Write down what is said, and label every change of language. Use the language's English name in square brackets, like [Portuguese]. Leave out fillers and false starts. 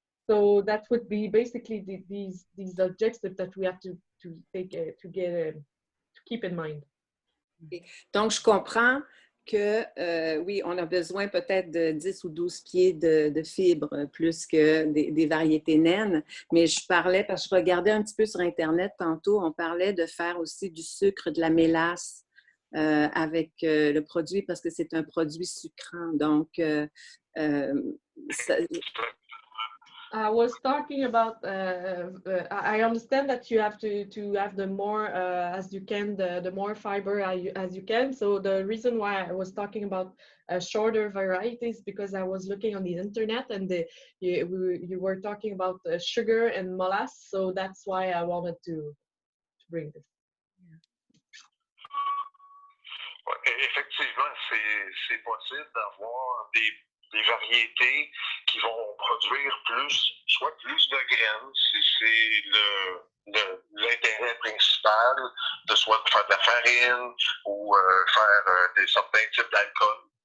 [English] So that would be basically these objectives that we have to keep in mind. [French] Donc, je comprends que, oui, on a besoin peut-être de 10 ou 12 pieds de fibres plus que des variétés naines, mais je parlais, parce que je regardais un petit peu sur Internet tantôt, on parlait de faire aussi du sucre, de la mélasse avec le produit, parce que c'est un produit sucrant. Donc, ça, [English] I was talking about, I understand that you have to have the more as you can, the more fiber as you can. So the reason why I was talking about shorter varieties, because I was looking on the internet and you were talking about sugar and molasses. So that's why I wanted to bring this. [French] Effectivement, c'est possible d'avoir des variétés qui vont produire soit plus de graines, si c'est l'intérêt principal, de soit de faire de la farine ou faire certains types d'alcool.